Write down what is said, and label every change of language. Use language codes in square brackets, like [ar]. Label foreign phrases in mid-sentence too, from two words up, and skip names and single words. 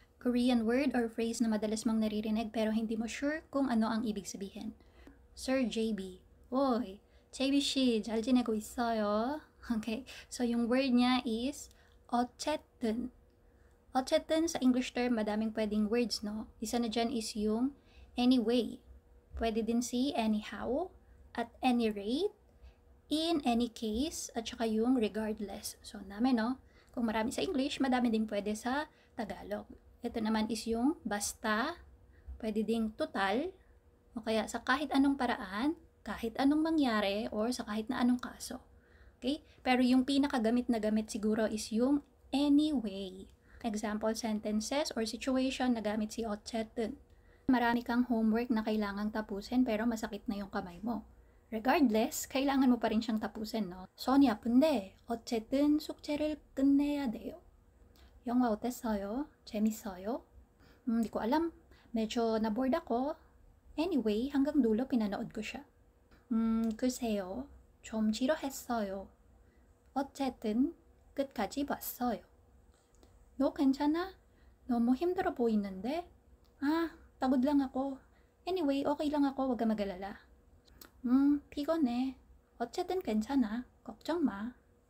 [en] Korean word or phrase [tl] na madalas mong naririnig pero hindi mo sure kung ano ang ibig sabihin. [ko] Sir JB. Oy, JB 씨, 잘 지내고 있어요? [tl] Okay, so yung word niya is 어쨌든. 어쨌든 sa English term, madaming pwedeng words, no? Isa na dyan is yung anyway. Pwede din si [en] anyhow, at any rate, in any case, [tl] at saka yung regardless. So, dami, no? Kung marami sa English, madami din pwede sa Tagalog. Ito naman is yung basta, pwede ding total, o kaya sa kahit anong paraan, kahit anong mangyari, or sa kahit na anong kaso. Okay? Pero yung pinakagamit na gamit siguro is yung anyway. [en] Example sentences or situation [tl] na gamit si 어쨌든. Marami kang homework na kailangang tapusin pero masakit na yung kamay mo. Regardless, kailangan mo pa rin siyang tapusin, no? [ko] 손이 아픈데 어쨌든 숙제를 끝내야 돼요. 영화 어땠어요? 재밌어요? [tl] Di ko alam. Medyo na-bored ako. Anyway, hanggang dulo pinanood ko siya. [ko] 글쎄요. 좀 지루했어요. 어쨌든 끝까지 봤어요. 너 괜찮아? 너무 힘들어 보이는데? [tl] pagod lang ako. Anyway, okay lang ako, wag ka mag-alala. [ko] 피곤해. 어쨌든 괜찮아. 걱정 마.